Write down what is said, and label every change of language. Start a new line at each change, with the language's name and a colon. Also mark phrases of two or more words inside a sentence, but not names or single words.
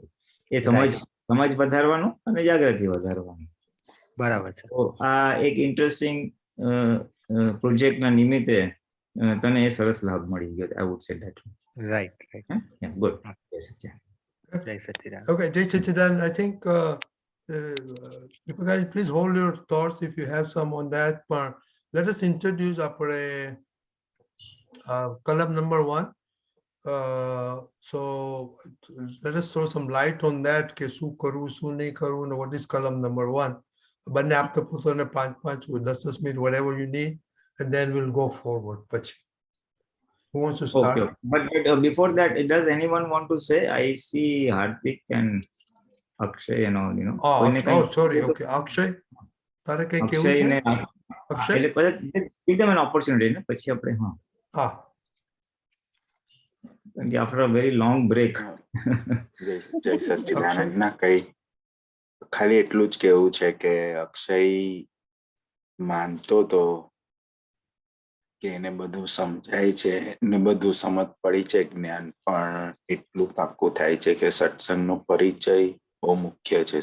Gujarati: એ સમજ વધારવાનું અને જાગૃતિ વધારવાનું. બરાબર છે. તો આ એક ઇન્ટરેસ્ટિંગ પ્રોજેક્ટના નિમિત્તે તને એ સરસ લાભ મળી ગયો.
English: I would say that. right, right. ગુડ.
Gujarati: જય સચ્ચિદાનંદ.
English: Okay, Jai Sachchidanand, I think you guys please hold your thoughts if you have some on that part. Let us introduce our column number 1. So let us throw some light on that
Gujarati: કે શું કરવું શું નહીં કરવું,
English: what is column number 1.
Gujarati: બંને આપતા પુત્રોને
English: 5-5 or 10 minutes, whatever you need, and then we'll go forward. પછી who wants to start? Okay, but before that, does anyone want to say? I see Hardik and Akshay and all, you know. Oh, sorry. Okay, Akshay.
Gujarati: તારે કઈ કેવું છે? Akshay, એટલે પછી
English: give them an opportunity
Gujarati: ને પછી આપણે હા.
English: after a very long break.
Gujarati: જય સચ્ચિદાનંદ ના કઈ ખાલી એટલું જ કહેવું છે કે અક્ષય માનતો તો કે એને બધું સમજાય છે ને બધું સમજ પડી છે જ્ઞાન, પણ એટલું પાક્કું થાય છે કે સત્સંગનો પરિચય બહુ મુખ્ય છે.